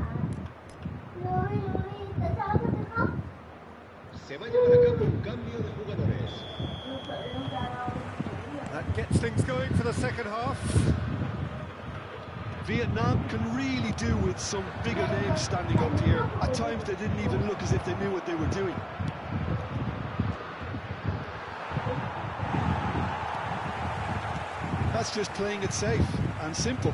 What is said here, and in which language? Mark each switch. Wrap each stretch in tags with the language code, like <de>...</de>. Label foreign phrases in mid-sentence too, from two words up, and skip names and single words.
<vi>Luri, tại sao nó cứ khóc?</vi> <es>Se va a llevar a cabo un cambio de jugadores.</es> <en>That gets things going for the second half. Vietnam can really do with some bigger names standing up here. At times they didn't even look as if they knew what they were doing. That's just playing it safe and simple.</en>